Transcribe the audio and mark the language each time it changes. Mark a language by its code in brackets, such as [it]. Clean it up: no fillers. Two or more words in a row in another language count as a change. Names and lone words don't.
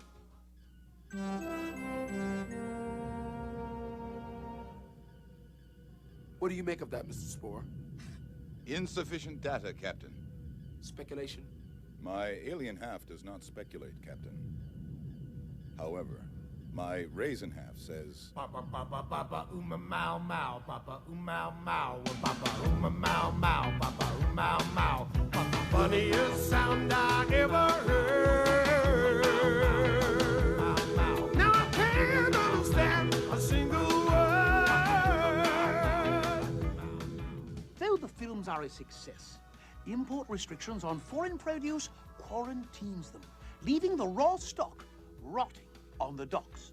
[en] What do you make of that, Mr. Spore? Insufficient data, Captain. Speculation? My alien half does not speculate, Captain. However, my raisin half says... Papa, papa, papa, ooma, mau, mau, papa, ooma, mau, papa, ooma, mau, mau, papa, ooma, mau, papa, funniest sound I ever heard. Now I can't understand a single word. Though the films are a success, import restrictions on foreign produce quarantines them, leaving the raw stock rotting on the docks.